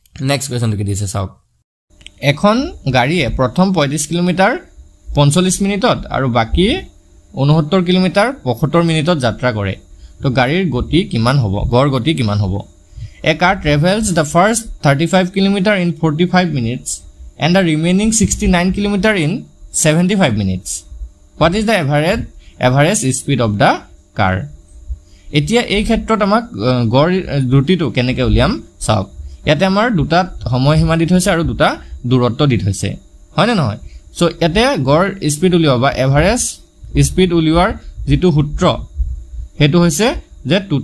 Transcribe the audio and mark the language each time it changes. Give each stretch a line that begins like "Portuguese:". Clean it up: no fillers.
Assamese: Next কোৱেশ্চনটো কি দিছে চাওক এখন গাড়ীয়ে প্ৰথম 35 কিলোমিটাৰ 45 মিনিটত আৰু বাকি 69 কিলোমিটাৰ 75 মিনিটত যাত্ৰা কৰে তো গাড়ীৰ গতি কিমান হ'ব গড় গতি কিমান হ'ব
English: A car travels the first 35 kilometer in 45 minutes and the remaining 69 kilometer in 75 minutes. What is the average speed of the car?
Assamese: এতিয়া এই ক্ষেত্ৰত আমাক গড় দ্ৰুতিটো কেনেকৈ উলিয়াম চাওক ইয়াতে আমাৰ দুটা সময়সীমা দি থৈছে আৰু দুটা দূৰত্ব দি থৈছে হয় না নহয় সো ইয়াতে গড় স্পিড উলিওৱা বা এভাৰেজ স্পিড উলিওৱাৰ যেটো সূত্ৰ হেতু হৈছে যে